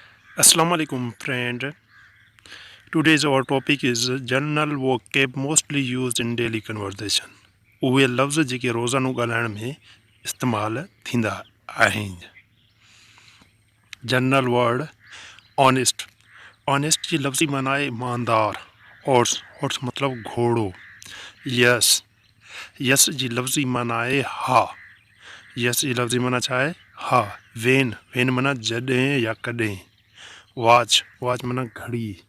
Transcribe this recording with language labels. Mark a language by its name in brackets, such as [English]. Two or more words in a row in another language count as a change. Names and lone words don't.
[Arabic] السلام عليكم [English] friend. Today's our topic is general vocab mostly used in daily conversation. [Sindhi] उहे लफ़्ज़ जेके रोज़ानो ॻाल्हाइण में इस्तेमालु थींदा आहिनि. [English] General word honest. [Sindhi] ऑनेस्ट जी लफ़्ज़ी माना आहे ईमानदार. हॉर्स मतलब घोड़ो. यस. यस जी लफ़्ज़ी माना आहे हा. यस जी लफ़्ज़ी माना छा आहे हा. वेन माना जॾहिं या कॾहिं. वॉच माना घड़ी.